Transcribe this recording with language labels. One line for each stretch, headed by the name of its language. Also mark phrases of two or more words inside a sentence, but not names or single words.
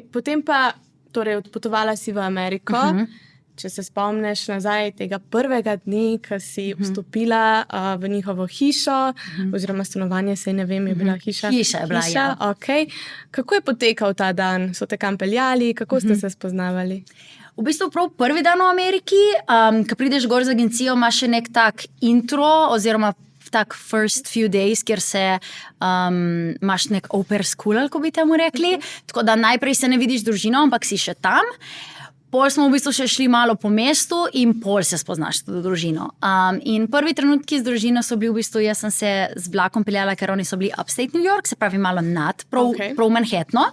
Slovenian: Potem pa, torej odpotovala si v Ameriko. Če se spomniš nazaj tega prvega dne, ko si vstopila v njihovo hišo, oziroma stanovanje, saj ne vem, je bila hiša? Hiša je bila, ja. Okay. Kako je potekal ta dan? So te kam peljali? Kako ste se spoznavali? V bistvu prav prvi dan v Ameriki, ko prideš gor z agencijo, imaš še nek tak intro oziroma tak
English: first few days,
Slovenian: kjer se imaš nek
English: au pair school,
Slovenian: ko bi temu rekli. Tako da najprej se ne vidiš z družino, ampak si še tam. Pol smo v bistvu še šli malo po mestu in pol se spoznaš tudi družino. In prvi trenutki z družino so bili v bistvu, jaz sem se z vlakom peljala, ker oni so bili upstate New York, se pravi malo nad, prav Manhattno.